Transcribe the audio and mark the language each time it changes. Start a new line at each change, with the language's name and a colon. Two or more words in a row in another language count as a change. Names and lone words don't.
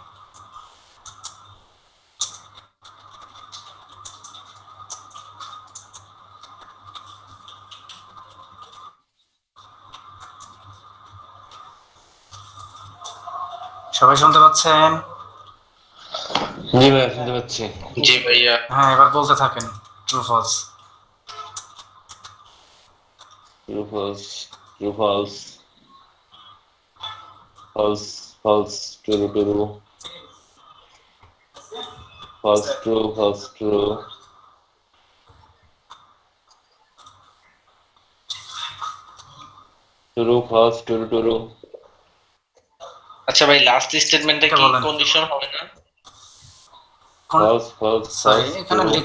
Bangla: সবাই শুনতে পাচ্ছেন? জি ভাই, শুনতে পাচ্ছি। জি ভাইয়া। হ্যাঁ, এবার বলতে থাকেন
English: true false. false, true, false, false, false, true, true, false, true, false, true, true, false, true, true.
Bangla: আচ্ছা ভাই
English: last statement
Bangla: এটা কি বলেন। কন্ডিশন হবে না?
English: False, false, সরি, false,
Bangla: এখানে
English: true.